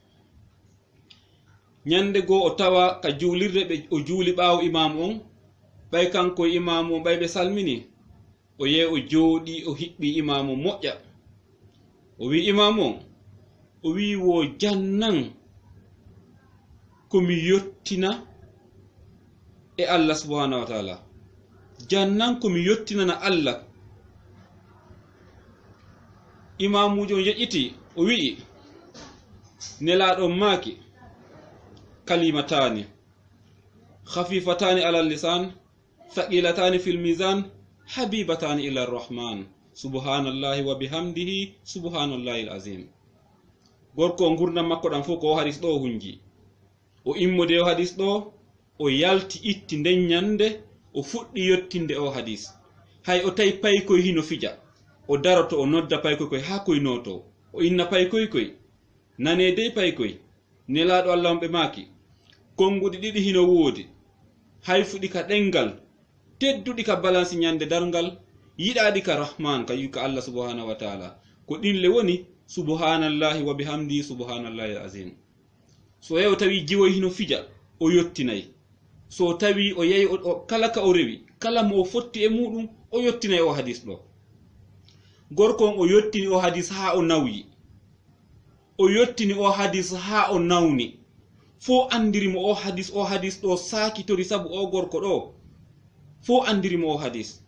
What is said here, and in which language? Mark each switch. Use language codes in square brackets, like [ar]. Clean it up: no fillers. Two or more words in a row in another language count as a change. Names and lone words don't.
[ff] nyande go o tawa ka juulirde ɓe o juuli ɓaawo imam on ɓay kanko imam on ɓay ɓe salmini o yehi o jooɗi o hiɓɓi imam on moƴƴa o wi imam on o wi wo jannan komi yottina e Allah [ar] سبحانه وتعالى, [ff] jannan komi yottinana Allah. imamujo yeƴƴiti o wi'i nelaɗo maaki [ar] كلمتان خفيفتان على اللسان ثقيلتان في الميزان حبيبتان إلى الرحمن سبحان الله وبحمده سبحان الله العظيم. [ff] gorko gurdam makko ɗam fof ko o hadis ɗo hunji o immode o hadis ɗo o yalti itti nden nyande o fuɗɗi yottinde o hadis hay o tawi paykoy hino fija o daroto o nodda paykoy ha koy noto o inna paykoy nane dey paykoy nelaɗo Allah ɓe maki konguɗi ɗiɗi hino woodi hay fuɗi ka ɗengal tedduɗi ka balance nyande darngal yiɗaɗi ka rahman ka yuka Allah [ar] سبحانه وتعالى [ff] ko ɗinle woni [ar] سبحان الله وبحمده سبحان الله العظيم. [ff] so yew tawi jiwoy hino fija o yottinay, so tawi o yeyi kala ka o rewi kala mo o fotti e muɗum o yottinay o hadis ɗo. gorko on o yottini o hadis ha o nawyi, o yottini o hadis ha o nawni fo andirimo o hadis ɗo sakitori sabu o gorko ɗo fo andirimo o hadis.